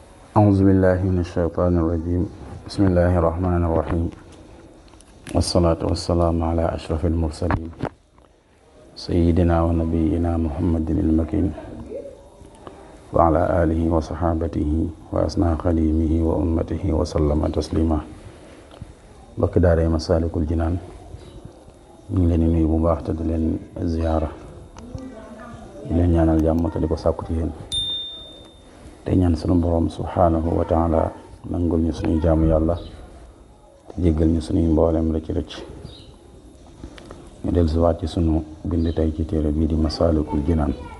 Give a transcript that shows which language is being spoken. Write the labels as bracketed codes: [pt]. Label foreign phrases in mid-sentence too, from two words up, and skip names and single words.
[ar] أعوذ بالله من الشيطان الرجيم. بسم الله الرحمن الرحيم، والصلاة والسلام على أشرف المرسلين سيدنا ونبينا محمد المكين وعلى آله وصحابته وأسنى خديمه وأمته وسلم تسليما. [wo] bokk daaree Masaalikul Jinaan ñu ngi leen di nuyu bu baax te di leen ziyaara, di leen ñaanal jàmm te di ko sàkku ci yéen, te ñaan sunu borom [ar] سبحانه وتعالى [wo] nangul ñu suñuy jaamu yàlla te jéggal ñu suñuy mboolem rëcc ñu dellusiwaat ci sunu bind tey ci téere bii di Masaalikul Jinaan.